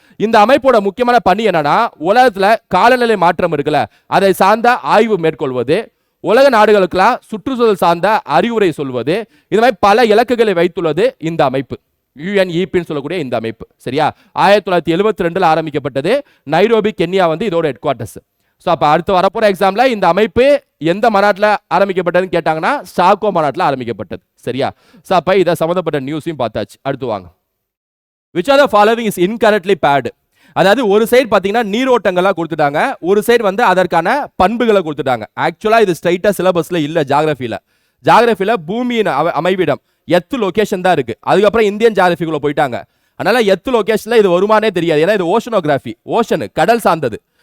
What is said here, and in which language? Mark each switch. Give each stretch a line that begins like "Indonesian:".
Tamil: இந்த அமைப்போட முக்கியமான பணி என்னன்னா, உலகத்துல காலநிலை மாற்றம் இருக்குல்ல, அதை சார்ந்த ஆய்வு மேற்கொள்வது, உலக நாடுகளுக்கெல்லாம் சுற்றுச்சூழல் சார்ந்த அறிவுரை சொல்வது, இது மாதிரி பல இலக்குகளை வைத்துள்ளது இந்த அமைப்பு, யுஎன்இபின்னு சொல்லக்கூடிய இந்த அமைப்பு, சரியா? 1972 ஆரம்பிக்கப்பட்டது. நைரோபி, கென்யா வந்து இதோட ஹெட் குவார்ட்டர்ஸ். ஸோ அப்போ அடுத்து வரப்போற எக்ஸாம்ல இந்த அமைப்பு எந்த மாநாட்டில் ஆரம்பிக்கப்பட்டதுன்னு கேட்டாங்கன்னா ஸ்டாக்ஹோம் மாநாட்டில் ஆரம்பிக்கப்பட்டது, சரியா? ஸோ அப்போ இதை சம்மந்தப்பட்ட நியூஸையும் பார்த்தாச்சு. அடுத்து வாங்க.
English: Which are the following is incorrectly paired?
Tamil: அதாவது ஒரு சைடு பார்த்தீங்கன்னா நீரோட்டங்களாக கொடுத்துட்டாங்க, ஒரு சைடு வந்து அதற்கான பண்புகளை கொடுத்துட்டாங்க. ஆக்சுவலாக இது ஸ்ட்ரைட்டாக சிலபஸில் இல்லை. ஜாகிரபியில் பூமியின் அமைவிடம் எத்து லொகேஷன் தான் இருக்கு. அதுக்கப்புறம் இந்தியன் ஜாகிரபிக்குள்ள போயிட்டாங்க. அதனால எத்து லொகேஷனில் இது வருமானே தெரியாது, ஏன்னா இது ஓஷனோகிராஃபி, ஓஷனு கடல் சார்ந்தது.